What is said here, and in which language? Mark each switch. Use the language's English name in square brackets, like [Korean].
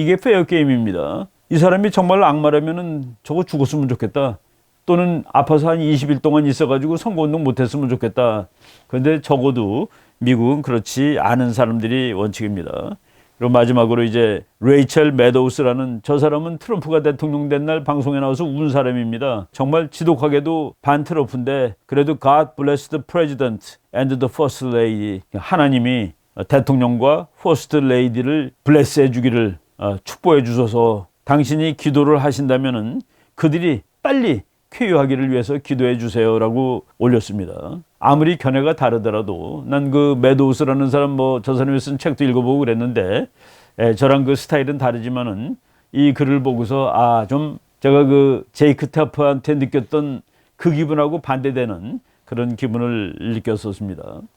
[Korean] 이게 페어 게임입니다. 이 사람이 정말 악마라면은 저거 죽었으면 좋겠다. 또는 아파서 한 20일 동안 있어가지고 선거운동 못했으면 좋겠다. 그런데 적어도 미국은 그렇지 않은 사람들이 원칙입니다. 그리고 마지막으로 이제 레이첼 매도우스라는 저 사람은 트럼프가 대통령 된 날 방송에 나와서 운 사람입니다. 정말 지독하게도 반 트럼프인데 그래도 [English] God bless the president and the first lady. [Korean] 하나님이 대통령과 퍼스트 레이디를 블레스 해주기를 축복해 주셔서 당신이 기도를 하신다면은 그들이 빨리 쾌유하기를 위해서 기도해 주세요라고 올렸습니다. 아무리 견해가 다르더라도 난 그 매도우스라는 사람 뭐 저 사람이 쓴 책도 읽어보고 그랬는데 저랑 그 스타일은 다르지만은 이 글을 보고서 좀 제가 그 제이크 테프한테 느꼈던 그 기분하고 반대되는 그런 기분을 느꼈었습니다.